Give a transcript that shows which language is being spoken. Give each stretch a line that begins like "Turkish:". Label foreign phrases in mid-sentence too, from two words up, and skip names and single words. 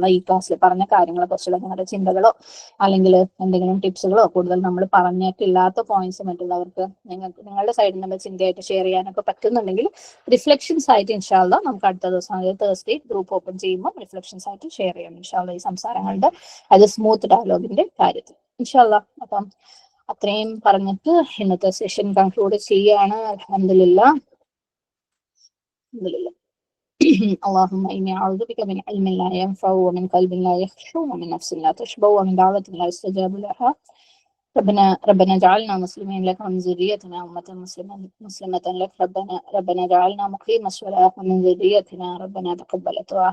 Malayalam: ഈ ക്ലാസ്സിൽ പറഞ്ഞ കാര്യങ്ങളെ കുറിച്ചുള്ള നിങ്ങളുടെ ചിന്തകളോ അല്ലെങ്കിൽ എന്തെങ്കിലും ടിപ്സുകളോ കൂടുതൽ നമ്മൾ പറഞ്ഞിട്ടില്ലാത്ത പോയിന്റ്സ് മറ്റുള്ളവർക്ക് നിങ്ങളുടെ സൈഡിൽ നിന്നുള്ള ചിന്തയായിട്ട് ഷെയർ ചെയ്യാനൊക്കെ പറ്റുന്നുണ്ടെങ്കിൽ റിഫ്ലക്ഷൻസ് ആയിട്ട്
Arabic: إن شاء الله
Malayalam: നമുക്ക് അടുത്ത ദിവസം
English: Thursday group open
Malayalam: ചെയ്യുമ്പോൾ റിഫ്ലക്ഷൻസ് ആയിട്ട് ഷെയർ ചെയ്യാം
Arabic: إن شاء الله.
Malayalam: ഈ സംസാരങ്ങളുടെ അത്
English: smooth dialogue
Malayalam: കാര്യത്തിൽ
Arabic: إن شاء الله.
Malayalam: അപ്പം അത്രയും പറഞ്ഞിട്ട് ഇന്നത്തെ
English: session conclude
Malayalam: ചെയ്യാണ്. അൽഹംദുലില്ലാഹ്.
Arabic: اللهم إني أعوذ بك من علم لا ينفع ومن قلب لا يخشع ومن نفس لا تشبع ومن دعوة لا يستجاب لها. ربنا اجعلنا مسلمين لك ومن ذريتنا أمة مسلمة لك. ربنا اجعلنا مقيم الصلاة ومن ذريتنا ربنا تقبل دعاء.